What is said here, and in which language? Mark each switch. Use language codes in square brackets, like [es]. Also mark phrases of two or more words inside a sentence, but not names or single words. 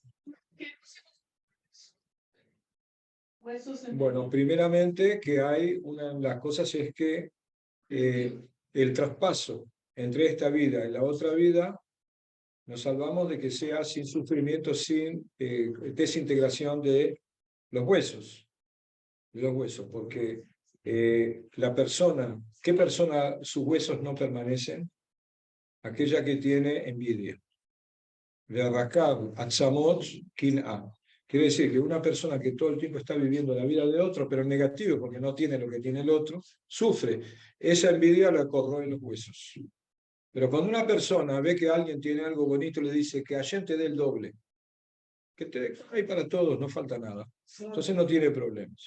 [es] Bueno, primeramente que hay una de las cosas es que el traspaso entre esta vida y la otra vida, nos salvamos de que sea sin sufrimiento, sin desintegración de los huesos. Porque ¿qué persona sus huesos no permanecen? Aquella que tiene envidia. [he] ורקב עצמות קנאה. [es] Quiere decir que una persona que todo el tiempo está viviendo la vida de otro, pero en negativo, porque no tiene lo que tiene el otro, sufre. Esa envidia la corroe los huesos. Pero cuando una persona ve que alguien tiene algo bonito, le dice que Hashem te dé el doble. Que hay para todos, no falta nada. Entonces no tiene problemas.